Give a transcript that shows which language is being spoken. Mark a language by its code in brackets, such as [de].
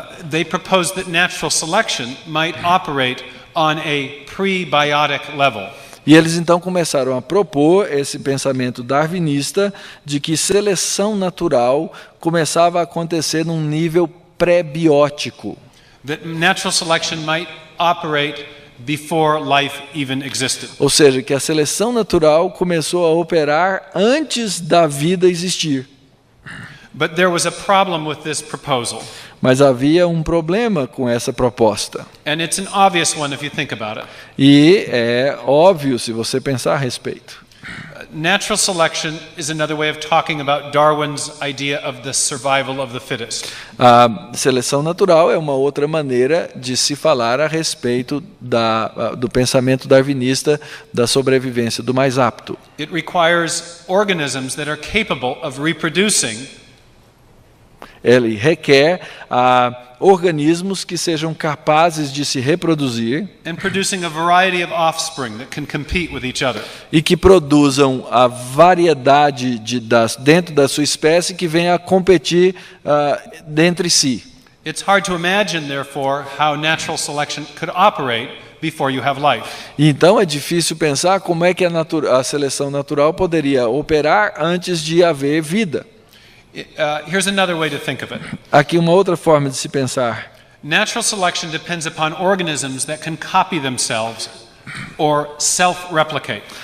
[en] They proposed that natural selection might operate on a prebiotic level. [pt] E eles então começaram a propor esse pensamento darwinista de que seleção natural começava a acontecer num nível pré-biótico. [en] That natural selection might operate before life even existed. [pt] Ou seja, que a seleção natural começou a operar antes da vida existir. [en] But there was a problem with this proposal. [pt] Mas havia um problema com essa proposta. [en] And it's an obvious one if you think about it. [pt] E é óbvio se você pensar a respeito. [en] Natural selection is another way of talking about Darwin's idea of the survival of the fittest. [pt] A seleção natural é uma outra maneira de se falar a respeito do pensamento darwinista da sobrevivência do mais apto. [en] It requires organisms that are capable of reproducing. [pt] Ele requer organismos que sejam capazes de se reproduzir [en] And producing a variety of offspring that can compete with each other. [pt] e que produzam a variedade dentro da sua espécie que venha a competir entre si. [en] It's hard to imagine, therefore, how natural selection could operate before you have life. [pt] Então é difícil pensar como é que a seleção natural poderia operar antes de haver vida. [en] Here's another way to think of it. [pt] Aqui uma outra forma de se pensar. [en] Natural selection depends upon organisms that can copy themselves or self-replicate.